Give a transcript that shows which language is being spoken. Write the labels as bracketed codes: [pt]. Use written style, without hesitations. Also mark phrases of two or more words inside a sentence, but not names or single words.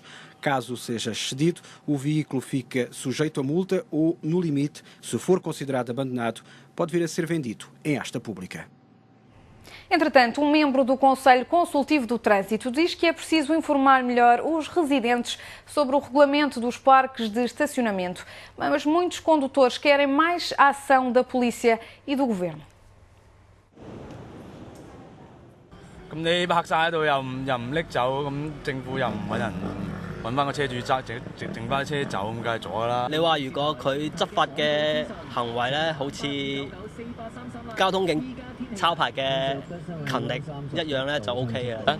[pt] Caso seja excedido, o veículo fica sujeito a multa ou, no limite, se for considerado abandonado, pode vir a ser vendido em asta pública. Entretanto, um membro do Conselho Consultivo do Trânsito diz que é preciso informar melhor os residentes sobre o regulamento dos parques de estacionamento. Mas muitos condutores querem mais ação da polícia e do governo. [yue] 咁你泊晒喺度又唔拎走，咁政府又唔揾人揾翻個車主揸，整翻車走，咁梗係阻啦。你話如果佢執法嘅行為咧，好似交通警抄牌嘅勤力一樣咧，就 OK 嘅。